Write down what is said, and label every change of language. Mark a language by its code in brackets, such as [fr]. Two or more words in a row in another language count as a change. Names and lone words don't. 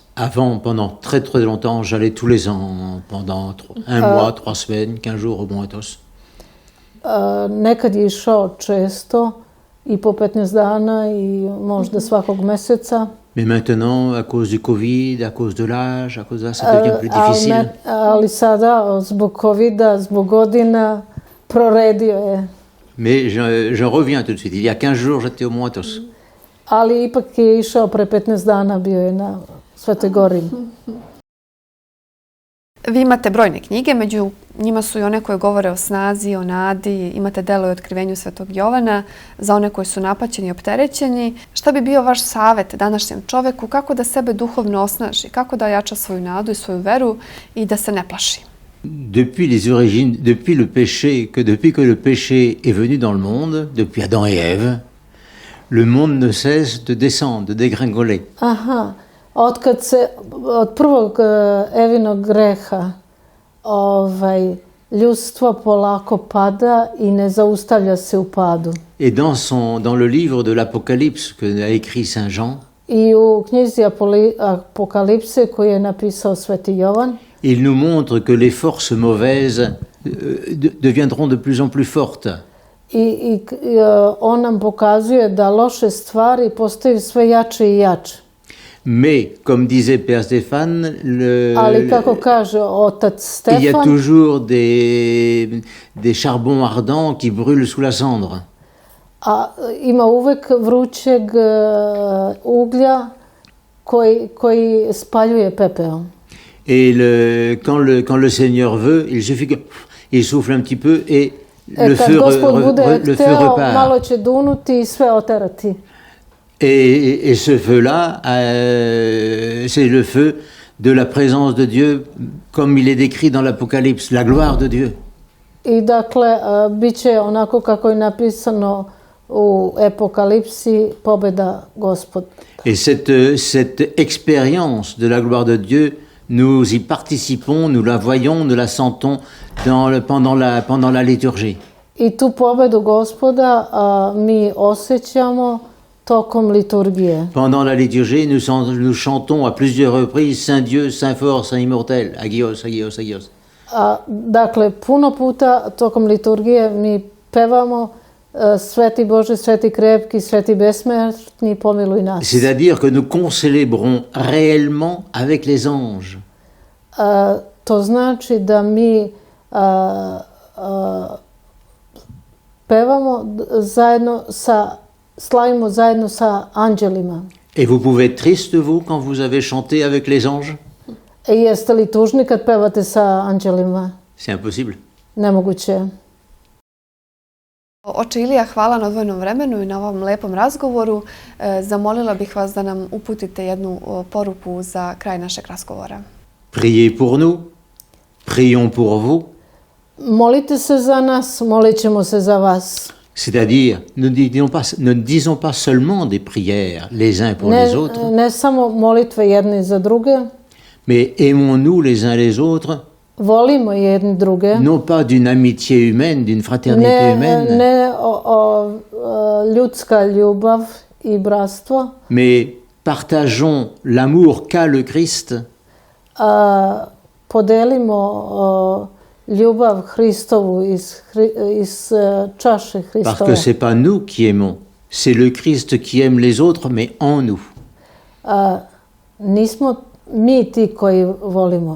[fr] Avant, pendant très très longtemps, j'allais tous les ans, pendant un mois, 3 semaines, 15 jours au Mont Athos. [sr] Nekad je išao često, i po 15 dana i možda svakog meseca. [fr] Mais maintenant, à cause du Covid, à cause de l'âge, à cause de ça, ça devient plus difficile. [sr] Ali sada, zbog Covida, zbog godina, proredio je. [fr] Mais je reviens tout de suite. Il y a 15 jours, j'étais au Mont Athos. [sr] Ali ipak je išao pre 15 dana, bio je na Svetoj Gori. Vi imate brojne knjige, među njima su i one koje govore o snazi, o nadi, imate delo i otkrivenju Svetog Jovana, za one koji su napaćeni i opterećeni. Šta bi bio vaš savjet današnjem čoveku, kako da sebe duhovno osnaži, kako da jača svoju nadu i svoju veru i da se ne plaši? [fr] Depuis les origines, depuis que le péché est venu dans le monde, depuis Adam et Ève, le monde ne cesse de descendre, de dégringoler. Aha. [sr] Od prvog Evinog greha ljudstvo polako pada i ne zaustavlja se u padu. [fr] Et dans le livre de l'Apocalypse que a écrit Saint Jean, [sr] i u knjizi Apokalipse koju je napisao Sveti Jovan, [fr] il nous montre que les forces mauvaises deviendront de plus en plus fortes. [sr] I on nam pokazuje da loše stvari postaju sve jače i jače. [fr] Mais, comme disait Père Stéphane, [sr] ali kako kaže otac Stefan, [fr] il y a toujours des charbons ardents qui brûlent sous la cendre. [sr] A ima uvek vrućeg uglja koji spaljuje pepeo. [fr] Et quand le Seigneur veut, il suffit qu'il souffle un petit peu et le feu repart. [sr] Malo će dunuti i sve oterati. [fr] Et ce feu-là, c'est le feu de la présence de Dieu, comme il est décrit dans l'Apocalypse, la gloire de Dieu. [sr] I dakle, bit će onako kako je napisano u Apokalipsi pobjeda Gospod. [fr] Et cette expérience de la gloire de Dieu, nous y participons, nous la voyons, nous la sentons pendant la liturgie. [sr] I tu pobjedu Gospoda mi osjećamo tokom liturgije. [fr] Pendant la liturgie, nous chantons à plusieurs reprises Saint Dieu, Saint fort, Saint immortel, [el] Άγιος, Άγιος, Άγιος. [sr] Dakle, puno puta tokom liturgije mi pevamo Sveti Bože, Sveti krepki, Sveti besmrtni, pomiluj nas. [fr] C'est-à-dire que nous concélébrons réellement avec les anges. [sr] To znači da mi pevamo zajedno slavimo zajedno sa anđelima. [fr] Et vous pouvez être triste, vous, quand vous avez chanté avec les anges? [sr] Jeste li tužni kad pevate sa anđelima? [fr] C'est impossible. [sr] Nemoguće je. Oče Ilija, hvala na odvojenom vremenu i na ovom lepom razgovoru. Zamolila bih vas da nam uputite jednu poruku za kraj našeg razgovora. [fr] Priez pour nous, prions pour vous. [sr] Molite se za nas, molit ćemo se za vas. [fr] C'est-à-dire, ne disons pas seulement des prières les uns pour les autres, [sr] Ne samo molitve jedni za druge, [fr] mais aimons-nous les uns les autres, [sr] volimo jedni druge. [fr] non pas d'une amitié humaine, d'une fraternité humaine, [sr] Ne ljudska ljubav i bratstvo, [fr] mais partageons l'amour qu'a le Christ [sr] podelimo ljubav Hristovu iz čaše [fr] parce que [sr] Hristove. [fr] c'est pas nous qui aimons, c'est le Christ qui aime les autres, mais en nous. [sr] Nismo mi ti koji volimo.